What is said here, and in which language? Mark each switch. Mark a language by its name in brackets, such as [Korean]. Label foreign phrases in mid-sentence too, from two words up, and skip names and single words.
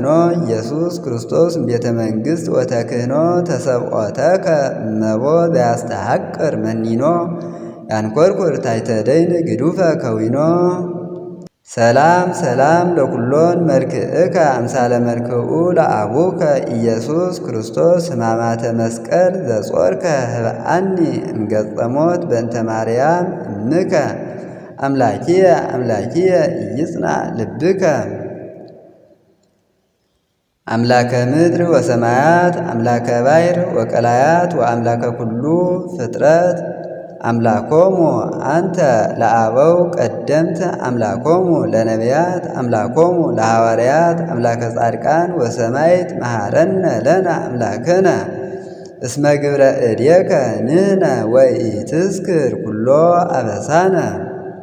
[Geez] ኢየሱስ ክርስቶስ ቤተ መንግሥት ወተክህኖ ተሰብዖተከ እመቦ ዘያስተሐቅር መኒኖ ያንኰርኵር ታሕተ ደይን ግዱፈ ከዊኖ። ሰላም ሰላም ለኵሎን መልክዕከ አምሳለ መልክዑ ለአቡከ ኢየሱስ ክርስቶስ ሕማማተ መስቀል ዘጾርከ ህብአኒ እምገጸ ሞት በእንተ ማርያም እምከ አምላኪየ አምላኪየ ኢይጽናዕ ልብከ። አምላከ ምድር ወሰማያት አምላከ ባሕር ወቀላያት ወአምላከ ኩሉ ፍጥረት አምላኮሙ አንተ ለአበው ቀደምት አምላኮሙ ለነቢያት አምላኮሙ ለሐዋርያት አምላከ ጻድቃን ወሰማዕት መሐረነ ለነ አምላክነ እስመ ግብረ እዴከ ንሕነ ወኢትዝክር ኩሎ አበሳነ።